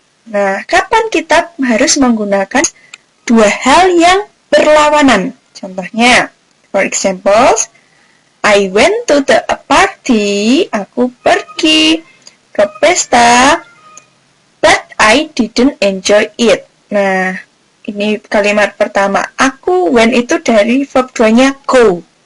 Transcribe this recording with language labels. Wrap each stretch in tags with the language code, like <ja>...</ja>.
<id>Nah, kapan kita harus menggunakan dua hal yang berlawanan?</id> <en>Contohnya, for example, I went to the party,</en> <id>aku pergi ke pesta,</id> <en>but I didn't enjoy it.</en> <id>Nah, ini kalimat pertama. Aku, when itu dari verb 2-nya go.</id>